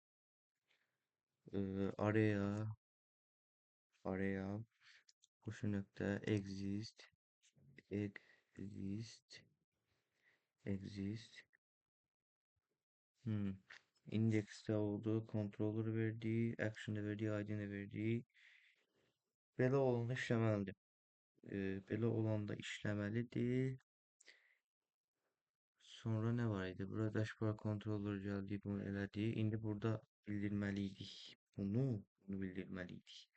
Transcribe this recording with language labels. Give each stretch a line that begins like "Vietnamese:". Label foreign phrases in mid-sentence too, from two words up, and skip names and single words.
Turkish: Araya. Araya. Koşu nokta exist. Exist.
English: Exist. Hmm.
Turkish: Index'te oldu. Controller verdiği. Action'da verdiği. ID'ne verdiği.
Azerbaijani: Belə olanda işləməlidir. Belə olanda işləməlidir.
Turkish: Sonra ne var idi? Burada dashboard controller geldi.
Azerbaijani: Bunu elədi. İndi burada bildirməliydik. Bunu bildirməliydik.